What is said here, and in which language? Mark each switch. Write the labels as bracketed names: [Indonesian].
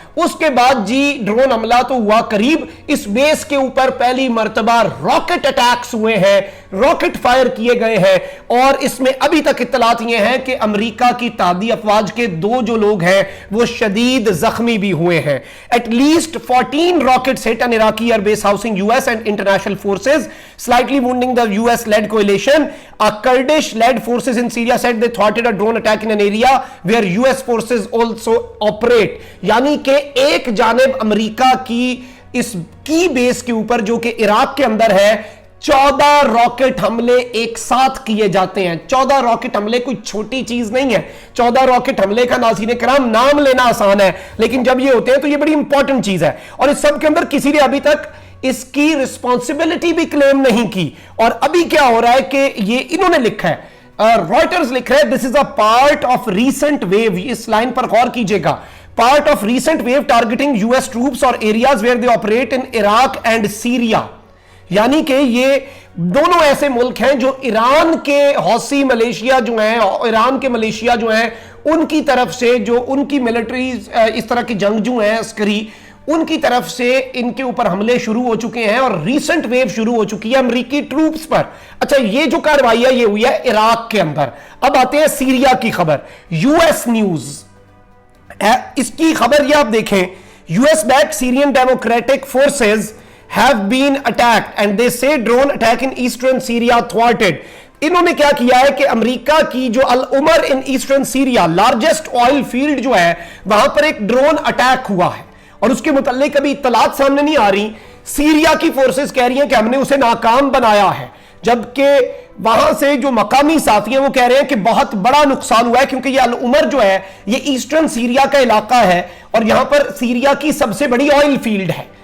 [Hindi] उसके बाद जी ड्रोन हमला तो हुआ करीब, इस बेस के ऊपर पहली मर्तबा रॉकेट अटैक्स हुए हैं, रॉकेट फायर किए गए हैं, और इसमें अभी तक इत्तलात ये हैं कि अमेरिका की तादी अफवाज के 2 जो लोग हैं वो शदीद जख्मी भी हुए हैं। [English] At least 14 rockets hit an Iraqi airbase housing US and international forces, slightly wounding the US-led coalition. A Kurdish-led forces in Syria said they thwarted a drone attack in an area where US forces also operate. [Hindi] यानी कि एक जानिब America की इस की base के ऊपर जो कि इराक के अंदर है 14 रॉकेट हमले एक साथ किए जाते हैं। 14 रॉकेट हमले कोई छोटी चीज नहीं है। 14 रॉकेट हमले का नाज़रीन किराम नाम लेना आसान है, लेकिन जब ये होते हैं तो ये बड़ी इंपॉर्टेंट चीज है। और इस सब के अंदर किसी ने अभी तक इसकी रिस्पॉन्सिबिलिटी भी क्लेम नहीं की। और अभी क्या हो रहा है कि ये इन्होंने लिखा है, रॉयटर्स लिख रहा है, [English] This is a part of recent wave. [Hindi] इस लाइन पर गौर कीजिएगा, [English] Part of recent wave targeting US troops और areas where they operate in Iraq and Syria. [Hindi] यानी कि ये दोनों ऐसे मुल्क हैं जो ईरान के हौसी मलेशिया जो हैं, ईरान के मलेशिया जो हैं, उनकी तरफ से जो उनकी मिलिट्री इस तरह के जंगजू हैं अस्करी, उनकी तरफ से इनके ऊपर हमले शुरू हो चुके हैं और रीसेंट वेव शुरू हो चुकी है अमेरिकी ट्रूप्स पर। अच्छा, ये जो कार्रवाई है ये हुई है इराक के अंदर। अब आते हैं सीरिया की खबर। [English] US news [Hindi] इसकी खबर ये आप देखें, [English] US backed Syrian democratic forces have been attacked and they say drone attack in eastern Syria thwarted। [Hindi] इन्होंने क्या किया है कि अमेरिका की जो अल Umar in eastern Syria largest oil field जो है वहां पर एक ड्रोन अटैक हुआ है और उसके मुताल्लिक अभी इत्तलात सामने नहीं आ रही। सीरिया की फोर्सेस कह रही हैं कि हमने उसे नाकाम बनाया है, जबकि वहां से जो मकामी साथी हैं वो कह रहे हैं कि बहुत बड़ा नुकसान हुआ है, क्योंकि ये अल उमर जो है ये ईस्टर्न सीरिया का इलाका है और यहां पर सीरिया की सबसे बड़ी ऑयल फील्ड है।